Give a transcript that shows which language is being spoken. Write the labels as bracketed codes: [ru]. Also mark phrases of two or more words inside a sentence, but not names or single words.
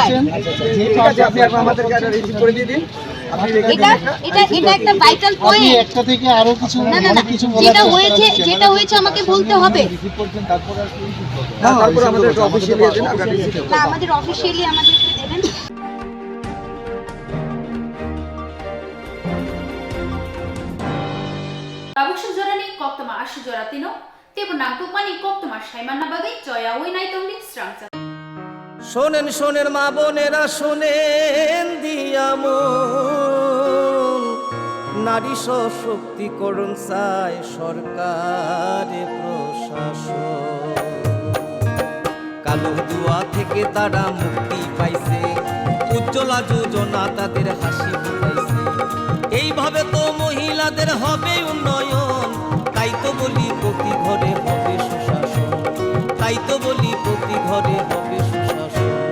[bn] ঠিক আছে, আপনি আমাদেরকে একটা রিসিভ করে দিয়ে দিন। এটা একটা ভাইটাল পয়েন্ট, একটা থেকে আরো কিছু যেটা হয়েছে আমাকে বলতে হবে। তারপর আমাদের অফিশিয়ালি দেন, না আমাদের অফিশিয়ালি আমাদেরকে দেবেন। [trp] Tabuk Jorani Koktwma Ashi Joratino, Tibu Nangtukmani Koktwma Shaimanna Bagai Joya Winai Tongdi Swrangchati. [bn] শোনেন শোনেন মা বোনেরা, শোনেন দিয়ামন, নারী সশক্তিকরণ চায় সরকারে প্রশাসন, কালো দুয়া থেকে তারা মুক্তি পাইছে, উজ্জ্বলা যোজনা তাদের হাসি ফুটাইছে, এইভাবে তো মহিলাদের হবে উন্নয়ন, তাই তো বলি প্রতি ঘরে হবে সুশাসন, তাই তো বলি প্রতি ঘরে হবে সুশাসন।